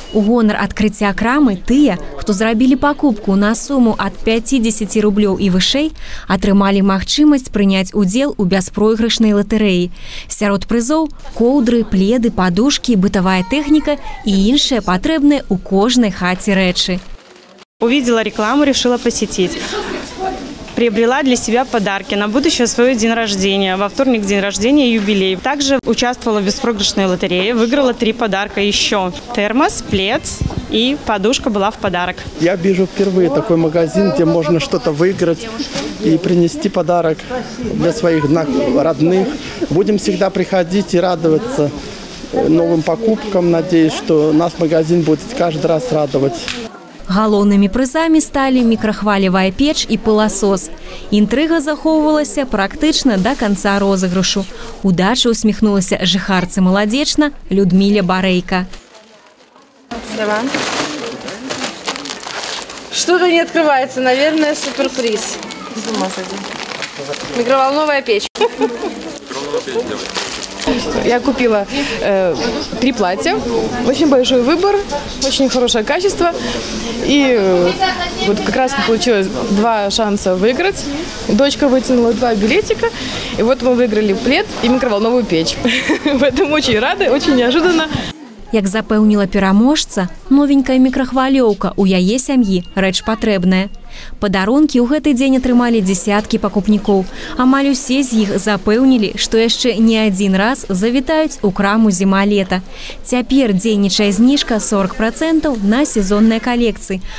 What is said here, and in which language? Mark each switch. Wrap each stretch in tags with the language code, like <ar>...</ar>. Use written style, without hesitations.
<be>У гонар адкрыцця крамы тыя, хто зрабілі пакупку на суму ад 50 рублёў і вышэй, атрымалі магчымасць прыняць удзел у бяспройгрышнай латарэі. Сярод прызоў – коўдры, пледы, падушкі, бытавая тэхніка і іншыя патрэбныя ў кожнай хаце рэчы.</be> <ru>Увидела рекламу, решила посетить. Приобрела для себя подарки на будущее свой день рождения. Во вторник день рождения юбилей. Также участвовала в беспроигрышной лотерее. Выиграла 3 подарка еще. Термос, плед и подушка была в подарок. Я вижу впервые такой магазин, где можно что-то выиграть и принести подарок для своих родных. Будем всегда приходить и радоваться новым покупкам. Надеюсь, что нас магазин будет каждый раз радовать.</ru> <be>Галоўнымі прызамі сталі мікрахвалевая печ і пыласос. Інтрыга захоўвалася практычна да канца розыгрышу. Удача усміхнулася жыхарцы Маладзечна Людміле Барейка.</be> <ru>Что-то не открывается, наверное, суперприз. Микроволновая печь. Я купила 3 платья, очень большой выбор, очень хорошее качество. И вот как раз получилось 2 шанса выиграть. Дочка вытянула 2 билетика. И вот мы выиграли плед и микроволновую печь. Поэтому очень рада, очень неожиданно.</ru> <be>Як запэўніла пераможца, новенькая мікрахвалёўка у яе сям'і рэч патрэбная. Падарункі ў гэты дзень атрымалі дзесяткі пакупнікоў. Амаль усе з іх запэўнілі, што яшчэ не адзін раз завітаюць у краму «Зімалета». Цяпер дзейнічае зніжка 40% на сезонныя калекцыі.</be>